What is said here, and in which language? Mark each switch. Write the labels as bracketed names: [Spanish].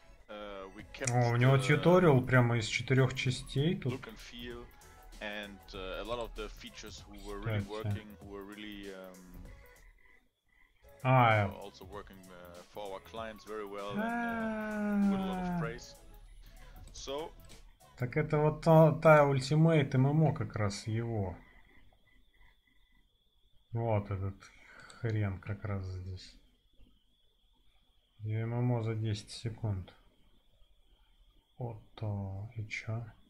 [Russian] О, у него туториал прямо из 4 частей тут. [English] Look and feel, and a lot of the features who were really working, who were really also working for our clients very well and with a lot of praise. So. [Russian] Так это вот та Ultimate MMO как раз его. Вот этот хрен как раз здесь. ММО за 10 секунд. Вот то, и чё?